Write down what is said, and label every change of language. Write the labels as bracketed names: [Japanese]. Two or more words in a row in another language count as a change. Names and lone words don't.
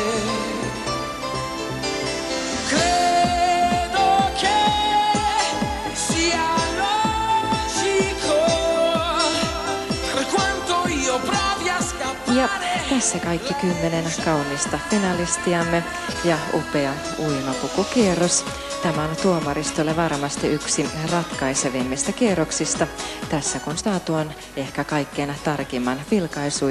[Italian] Credo che sia logico, per quanto io provi a scappare. [Finnish] Ja tässä kaikki 10 kaunista finalistiamme ja upea uimapukukierros. Tämä on tuomaristolle varmasti yksi ratkaisevimmista kierroksista. Tässä kun saatu on ehkä kaikkein tarkimman vilkaisu.